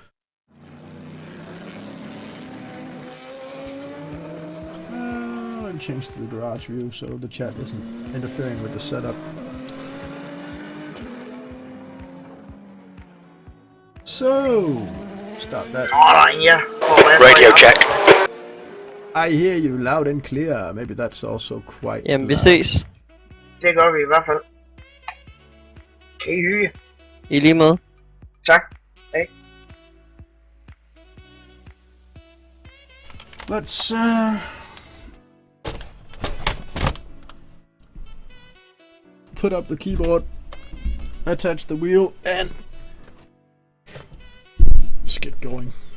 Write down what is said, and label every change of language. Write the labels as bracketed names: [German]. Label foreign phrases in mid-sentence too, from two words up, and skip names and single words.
[English] And change to the garage view so the chat isn't interfering with the setup. So, start that. Radio check. I hear you loud and clear. Maybe that's also quite [Danish] Jamen, vi [English] loud. [Danish] ses. Det gør vi i hvert fald. Kan I hygge? I lige måde. Tak. Hej. [English] Let's put up the keyboard, attach the wheel, and let's get going.